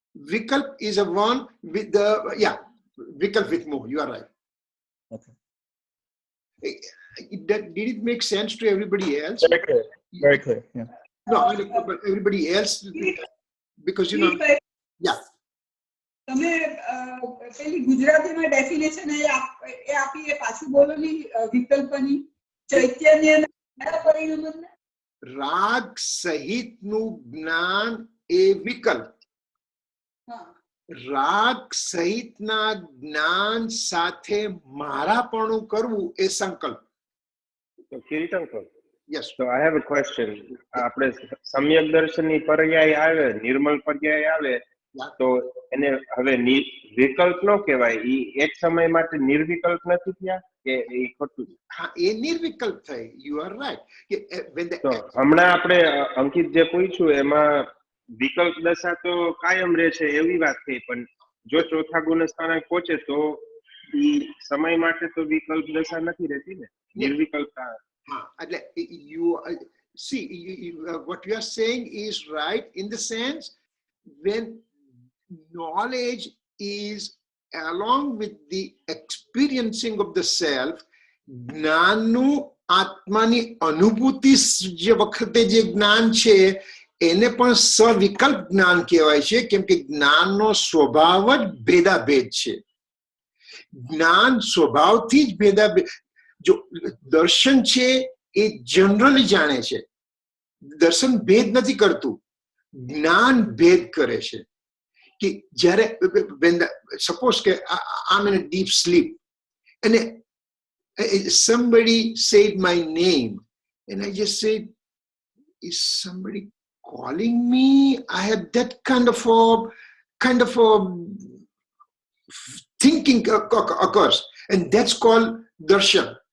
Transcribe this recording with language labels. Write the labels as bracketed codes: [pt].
[en] Vikalp is a one with the, yeah, Vikalp with Mo. You are right. Okay. Did it make sense to everybody else? Very clear. Very clear. Yeah. No, but everybody else, because you know, yeah. [gu] તમે પેલી ગુજરાતીમાં definition એ આપી એ પાછું બોલો ની વિકલ્પની ચૈતન્ય પરિણમને રાગ સહિત નું જ્ઞાન એ વિકલ્પ. રાગ સહિતના જ્ઞાન સાથે મારાપણું કરવું એ સંકલ્પ. [en] Kirit uncle. Yes. So I have a question. [gu] આપણે સમ્યક દર્શનની પર્યાય આવે, નિર્મલ પર્યાય આવે, તો એને હવે વિકલ્પ ન કહેવાય. ઈ એક સમય માટે નિર્વિકલ્પ નથી થયા કે ઈ ખોટું? હા, એ નિર્વિકલ્પ થઈ. [en] You are right. [gu] તો હમણાં આપણે અંકિત જે પૂછ્યું એમાં વિકલ્પ દશા તો કાયમ રહેશે એવી વાત થઈ, પણ જો ચોથા ગુણસ્થાને પહોંચે તો ઈ સમય માટે તો વિકલ્પ દશા નથી રહેતી ને, નિર્વિકલ્પતા. [en] You see, what you are saying is right in the sense when knowledge is along with the experiencing of the self, [gu] જ્ઞાનનું આત્માની અનુભૂતિ જે વખતે જે જ્ઞાન છે એને પણ સવિકલ્પ જ્ઞાન કહેવાય છે, કેમ કે જ્ઞાનનો સ્વભાવ જ ભેદાભેદ છે. જ્ઞાન સ્વભાવથી જ ભેદાભેદ. જો દર્શન છે એ જનરલી જાણે છે, દર્શન ભેદ નથી કરતું, જ્ઞાન ભેદ કરે છે. કે જ્યારે સપોઝ કે [en] I'm in a deep sleep and somebody said my name and I just said, is somebody calling me? I had that kind of a thinking occurs, and that's called darshan.